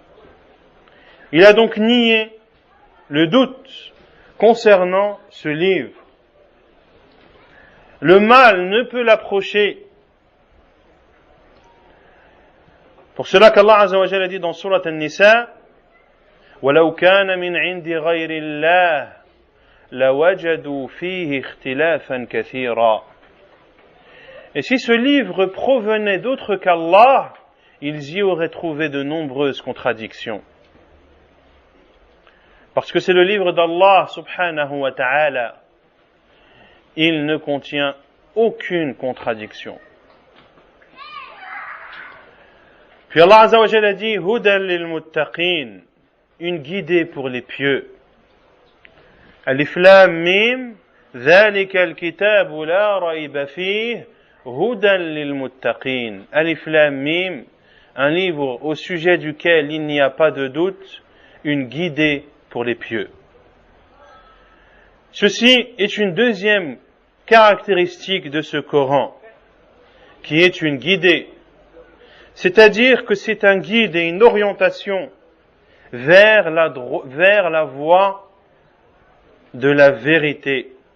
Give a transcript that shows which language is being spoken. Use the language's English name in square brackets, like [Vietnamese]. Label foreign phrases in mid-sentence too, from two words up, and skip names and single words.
[French] Il a donc nié le doute concernant ce livre. Le mal ne peut l'approcher. Pour cela qu'Allah [Arabic] عز وجل [French] a dit dans Surat An-Nisa, [Arabic] وَلَوْ كَانَ مِنْ عِنْدِ غَيْرِ اللَّهِ لَوَجَدُوا فِيهِ اخْتِلَافًا كَثِيرًا. [French] Et si ce livre provenait d'autre qu'Allah, ils y auraient trouvé de nombreuses contradictions. Parce que c'est le livre d'Allah [Arabic] سبحانه وتعالى, [French] il ne contient aucune contradiction. Puis Allah [Arabic] عز وجل [French] a dit [Arabic] هدى للمتقين, [French] une guidée pour les pieux. [Arabic] ألف لام ميم ذلك الكتاب لا ريب فيه هدى للمتقين. ألف لام ميم, [French] un livre au sujet duquel il n'y a pas de doute, une guidée pour les pieux. Ceci est une deuxième caractéristique de ce Coran, qui est une guidée. C'est-à-dire que c'est un guide et une orientation vers la voie de la vérité.